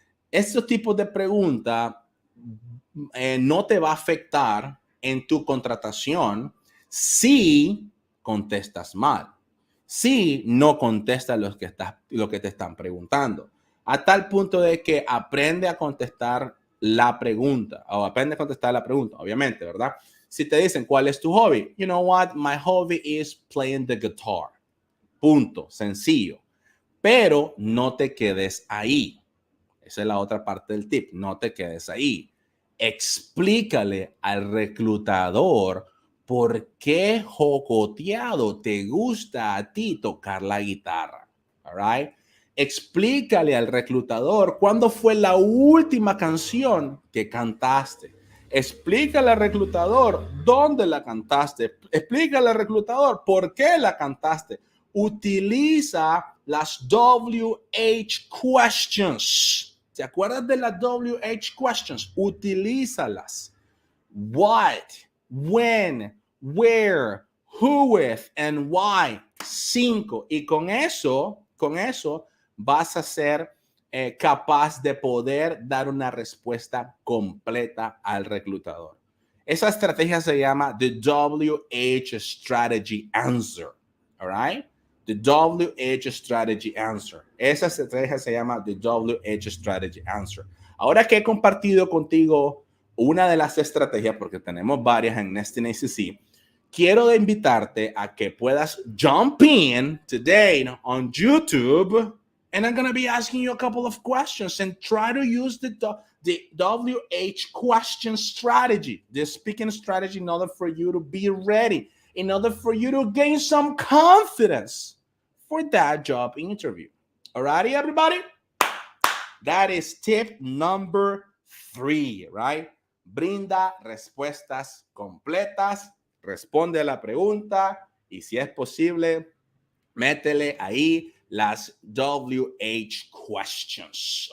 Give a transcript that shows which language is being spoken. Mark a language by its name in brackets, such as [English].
[Spanish] Estos tipos de preguntas no te va a afectar en tu contratación si contestas mal, si no contestas lo que te están preguntando, a tal punto de que aprende a contestar la pregunta, obviamente, ¿verdad? Si te dicen, ¿cuál es tu hobby? [English] You know what? My hobby is playing the guitar. [Spanish] Punto. Sencillo. Pero no te quedes ahí. Esa es la otra parte del tip. No te quedes ahí. Explícale al reclutador por qué jocoteado te gusta a ti tocar la guitarra. [English] All right. [Spanish] Explícale al reclutador cuándo fue la última canción que cantaste. Explícale al reclutador dónde la cantaste. Explícale al reclutador por qué la cantaste. Utiliza las WH questions. ¿Te acuerdas de las WH questions? Utilízalas. [English] What, when, where, who with, and why. 5. [Spanish] Y con eso vas a ser capaz de poder dar una respuesta completa al reclutador. Esa estrategia se llama [English] the WH strategy answer. All right? The WH strategy answer. [Spanish] Esa estrategia se llama [English] the WH strategy answer. [Spanish] Ahora que he compartido contigo una de las estrategias, porque tenemos varias en Nestingacc, quiero invitarte a que puedas [English] jump in today on YouTube, and I'm going to be asking you a couple of questions and try to use the WH question strategy, the speaking strategy, in order for you to be ready, in order for you to gain some confidence for that job interview. Alrighty, everybody? That is tip number 3, right? [Spanish] Brinda respuestas completas, responde a la pregunta y si es posible, métele ahí las WH questions.